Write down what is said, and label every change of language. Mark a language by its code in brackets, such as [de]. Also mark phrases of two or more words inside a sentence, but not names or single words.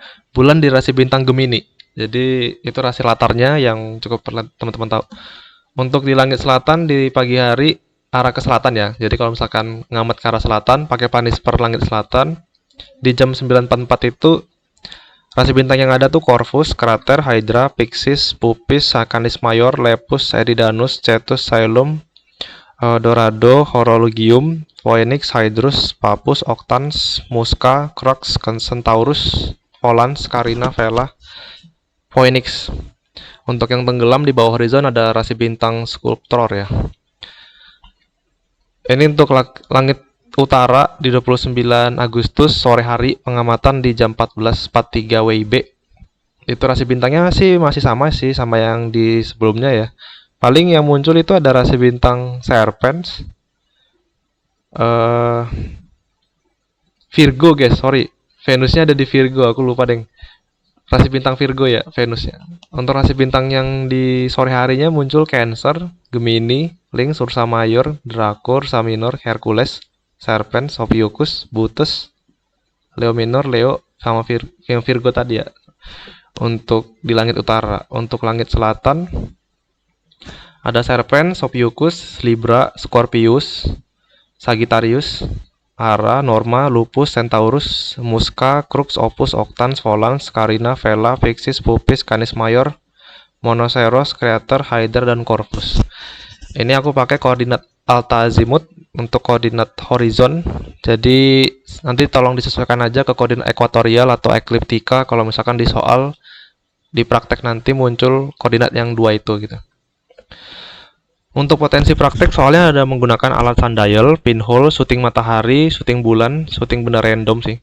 [id] Bulan di rasi bintang Gemini. Jadi itu rasi latarnya yang cukup teman-teman tahu. Untuk di langit selatan di pagi hari arah ke selatan ya. Jadi kalau misalkan ngamat ke arah selatan pakai planisfer langit selatan di jam 9.44 itu rasi bintang yang ada tuh Corvus, Crater, Hydra, Pyxis, Puppis, Canis Major, Lepus, Eridanus, Cetus, Caelum, Dorado, Horologium, Phoenix, Hydrus, Papus, Octans, Musca, Crux, Centaurus, Volans, Carina, Vela, Phoenix. Untuk yang tenggelam di bawah horizon ada rasi bintang Sculptor ya. Ini untuk langit utara di 29 Agustus sore hari pengamatan di jam 14.43 WIB. Itu rasi bintangnya sih masih sama sih sama yang di sebelumnya ya. Paling yang muncul itu ada rasi bintang Serpens, Virgo guys, sorry. Venusnya ada di Virgo, aku lupa deng. Rasi bintang Virgo ya, Venusnya. Untuk rasi bintang yang di sore harinya muncul Cancer, Gemini, Lynx, Ursa Major, Draco, Ursa Minor, Hercules, Serpens, Ophiuchus, Bootes, Leo Minor, Leo, sama yang Virgo tadi ya. Untuk di langit utara. Untuk langit selatan ada Serpens, Ophiuchus, Libra, Scorpius, Sagittarius, Ara, Norma, Lupus, Centaurus, Musca, Crux, Opus, Octans, Volans, Carina, Vela, Pyxis, Puppis, Canis Major, Monoceros, Crater, Hydra, dan Corvus. Ini aku pakai koordinat alta azimut untuk koordinat horizon. Jadi nanti tolong disesuaikan aja ke koordinat ekuatorial atau ekliptika kalau misalkan di soal di praktek nanti muncul koordinat yang dua itu gitu. Untuk potensi praktek soalnya ada menggunakan alat sundial, pinhole, syuting matahari, syuting bulan, syuting benda random sih.